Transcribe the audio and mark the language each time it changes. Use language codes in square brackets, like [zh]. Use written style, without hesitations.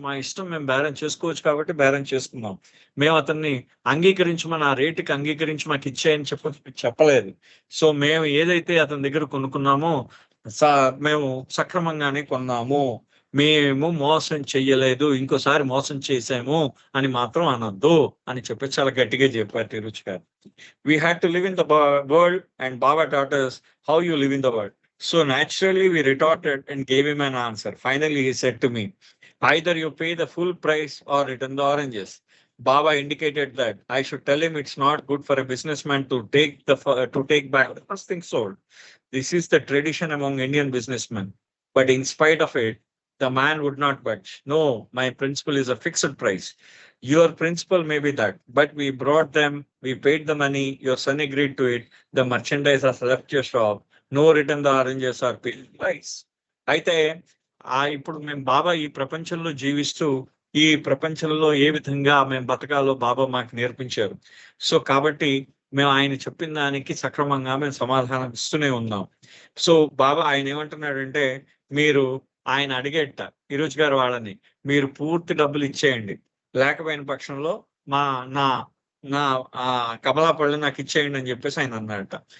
[te] మా ఇష్టం, మేము బేరం చేసుకోవచ్చు కాబట్టి బేరం చేసుకున్నాం. మేము అతన్ని అంగీకరించమని, ఆ రేటుకి అంగీకరించి మాకిచ్చేయని చెప్పలేదు. సో మేము ఏదైతే అతని దగ్గర కొనుక్కున్నామో మేము సక్రమంగానే కొన్నాము. మేము మోసం చెయ్యలేదు, ఇంకోసారి మోసం చేసాము అని మాత్రం అనొద్దు అని చెప్పి చాలా గట్టిగా చెప్పారు తిరుచి గారు. [en] We had to live in the world, and Baba taught us how you live in the world. So naturally we retorted and gave him an answer. Finally he said to me, either you pay the full price or return the oranges. Baba indicated that I should tell him it's not good for a businessman to take back the first thing sold. This is the tradition among Indian businessmen. But in spite of it, the man would not budge. No, my principle is a fixed price. Your principle may be that, but we brought them, we paid the money, your son agreed to it, the merchandise has left your shop, no return the oranges or paid price. [te] అయితే ఇప్పుడు మేము బాబా ఈ ప్రపంచంలో జీవిస్తూ ఈ ప్రపంచంలో ఏ విధంగా మేము బతకాలో బాబా మాకు నేర్పించారు. సో కాబట్టి మేము ఆయన చెప్పిన దానికి సక్రమంగా మేము సమాధానం ఇస్తూనే ఉన్నాం. సో బాబా ఆయన ఏమంటున్నాడంటే, మీరు ఆయన అడిగేట ఈరోజు గారు వాళ్ళని, మీరు పూర్తి డబ్బులు ఇచ్చేయండి, లేకపోయిన పక్షంలో నా నా కమలా పళ్ళు నాకు ఇచ్చేయండి అని చెప్పేసి ఆయన అన్నాడట.